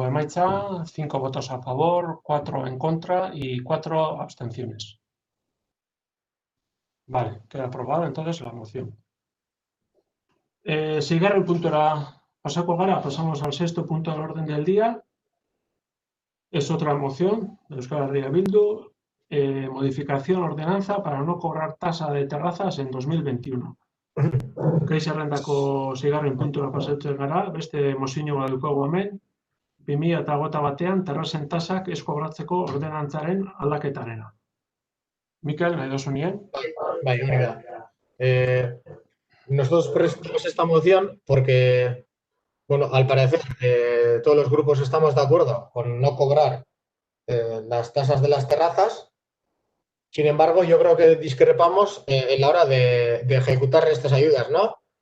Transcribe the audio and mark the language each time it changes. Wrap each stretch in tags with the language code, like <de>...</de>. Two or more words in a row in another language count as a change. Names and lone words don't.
<es>emaitza, 5 votos a favor, 4 en contra y 4 abstenciones. Vale, queda aprobada entonces la moción.</es> <eu>Seigarren puntora pasako gara,</eu> <es>pasamos al sexto punto del orden del día. Es otra moción de Euskal Herria Bildu, modificación ordenanza para no cobrar tasa de terrazas en 2021.</es> <eu>Gai zerrendako seigarren puntura pasatzen gara, beste mozio bat daukagu hemen, 2021 terrazen tasak ez kobratzeko ordenantzaren aldaketarena. Mikel, nahi dozu nien? Bai, hori da.</eu> <es>Nosotros presentamos esta moción porque, bueno, al parecer todos los grupos estamos de acuerdo con no cobrar las tasas de las terrazas. Sin embargo, yo creo que discrepamos en la hora de ejecutar estas ayudas, ¿no?</es>